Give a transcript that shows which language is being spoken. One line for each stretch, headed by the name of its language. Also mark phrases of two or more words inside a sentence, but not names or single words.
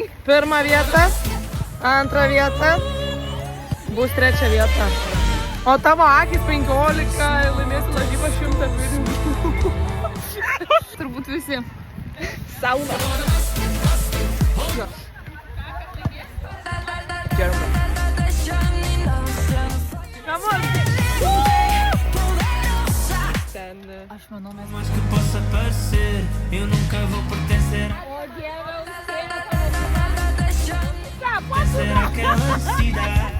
Lithuanian: Pirma vieta, antra vieta, bus trečia vieta. O tavo akis 15, laimėsi lažybą 100 pinigų. Turbūt visi. Sauna. Gerai.
English: Come on.
Lithuanian: Ten. Aš manau, mes...
Portuguese: Mas que possa parecer, eu nunca vou pertencer. O Dieve, eu não sei. Será aquela cidade?